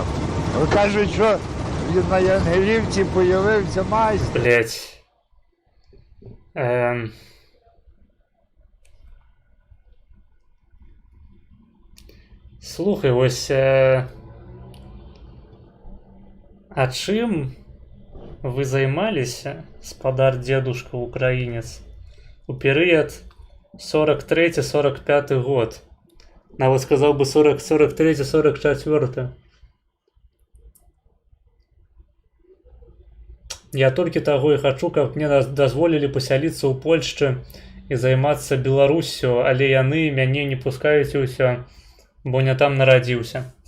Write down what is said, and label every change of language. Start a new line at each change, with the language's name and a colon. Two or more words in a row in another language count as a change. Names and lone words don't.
Ukrainian: Кажуть, що на Янгелівці появився майстер. Блять. Слухай, ось...
Belarusian: А чым вы займаліся, спадар дзедушка украінец, у перыяд 43-45 год. Нават сказаў бы 43-44. Я толькі таго і хачу, каб мне дазволілі пасяліцца ў Польшчы і займацца Беларуссю, але яны мяне не пускаюць і ўсё, бо не там нарадзіўся.